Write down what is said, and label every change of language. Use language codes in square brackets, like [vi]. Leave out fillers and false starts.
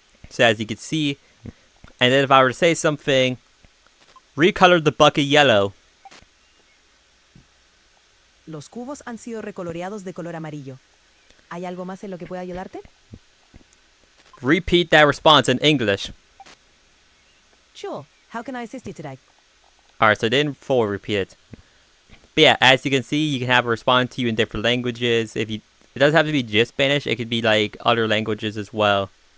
[en] So as you can see, and then if I were to say something, recolor the bucket yellow. [es] Los cubos han sido recoloreados de color amarillo. ¿Hay algo más en lo que pueda ayudarte? [en] Repeat that response in English. Sure. How can I assist you today? Alright, so then full repeat it. But yeah, as you can see, you can have it respond to you in different languages. It doesn't have to be just Spanish, it could be like other languages as well.